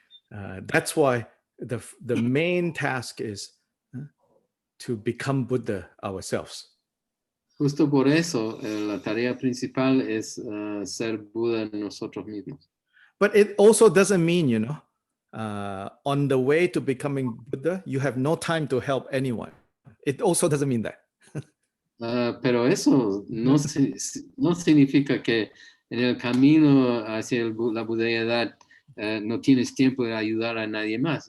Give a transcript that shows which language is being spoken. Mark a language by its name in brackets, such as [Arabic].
[English] That's why the main task is to become Buddha ourselves. [Spanish] Justo por eso la tarea principal es ser Buda nosotros mismos. [English] But it also doesn't mean, you know, on the way to becoming Buddha, you have no time to help anyone. It also doesn't mean that. [Spanish] Pero eso no significa que en el camino hacia la budeidad no tienes tiempo de ayudar a nadie más.